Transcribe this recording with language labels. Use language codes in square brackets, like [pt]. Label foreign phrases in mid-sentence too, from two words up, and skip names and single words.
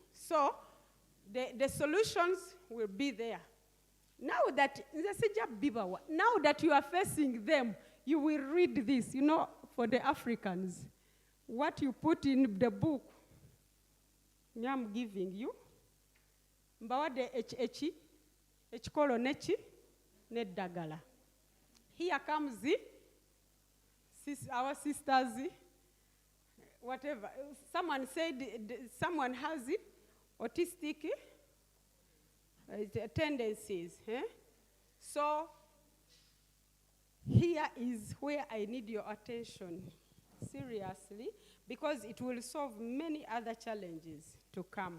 [en] So, the solutions will be there. Now that you are facing them, you will read this. You know, for the Africans, what you put in the book, I'm giving you. [nyn] Mbawade echikolo nechi nedagala. [en] Here comes our sisters, whatever. Someone said someone has autistic tendencies. So here is where I need your attention, seriously, because it will solve many other challenges to come.